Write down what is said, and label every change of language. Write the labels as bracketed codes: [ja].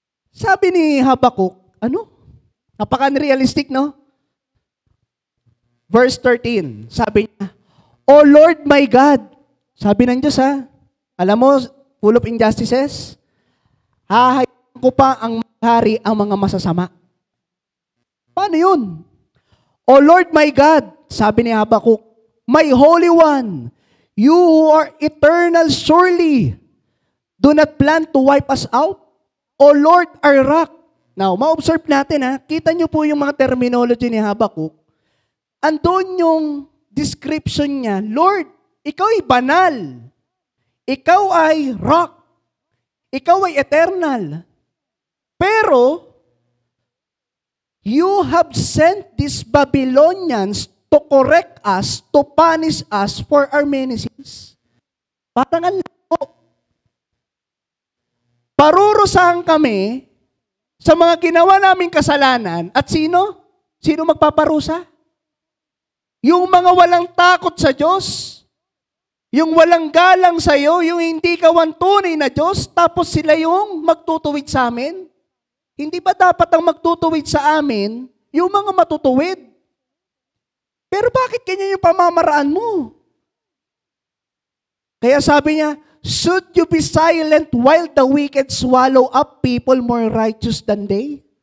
[tl] Sabi ni Habakuk, napaka-unrealistic, no? Verse 13, sabi niya, [en] O Lord my God, [tl] sabi ng Diyos alam mo, [en] full of injustices, [tl] hahayaan ko pa ang hari ang mga masasama. Paano yun? [en] O Lord my God, [tl] sabi ni Habakuk, [en] my Holy One, you who are eternal surely, do not plan to wipe us out. O Lord, our rock. Now, [tl] ma-observe natin kita nyo po yung mga terminology ni Habakuk. Andun yung description niya, Lord, ikaw ay banal. Ikaw ay rock. Ikaw ay eternal. [en] Pero, you have sent these Babylonians to correct us, to punish us for our many sins. [tl] Parang ang lako. Parurusahan kami sa mga ginawa naming kasalanan at sino? Sino magpaparusa? Yung mga walang takot sa Diyos, yung walang galang sa iyo, yung hindi ka tunay na Diyos, tapos sila yung magtutuwid sa amin. Hindi ba dapat ang magtutuwid sa amin yung mga matutuwid? Pero bakit ganyan yung pamamaraan mo? Kaya sabi niya, [en] should you be silent while the wicked swallow up people more righteous than they?